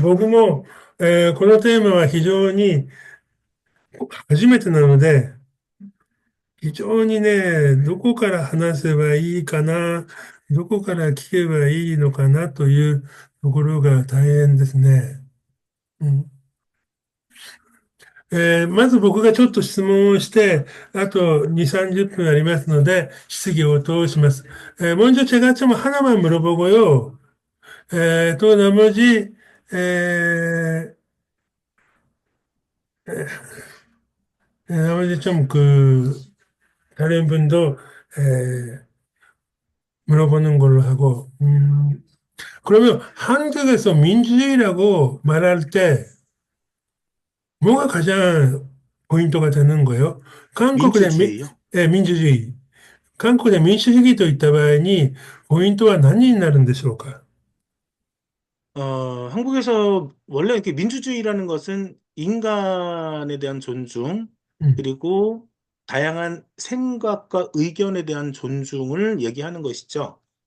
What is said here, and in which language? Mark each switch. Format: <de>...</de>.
<ja>僕も、このテーマは非常に初めてなので、非常にね、どこから話せばいいかな、どこから聞けばいいのかなというところが大変ですね。うん。まず僕がちょっと質問をして、あと2、30分ありますので、質疑応答をします.</ja> <ko>먼저 제가 좀 하나만 물어보고요. 또 나머지, 에, 나머지 좀 다른 분도, 물어보는 걸로 하고, 그러면 한국에서 민주주의라고 말할 때, 뭐가 가장 포인트가 되는 거예요? 한국의 민주주의요? 민주주의.</ko> <ja>韓国で民主主義といった場合に、ポイントは何になるんでしょうか？</ja> <ko>한국에서 원래 이렇게 민주주의라는 것은 인간에 대한 존중, 음. 그리고 다양한 생각과 의견에 대한 존중을 얘기하는 것이죠.</ko>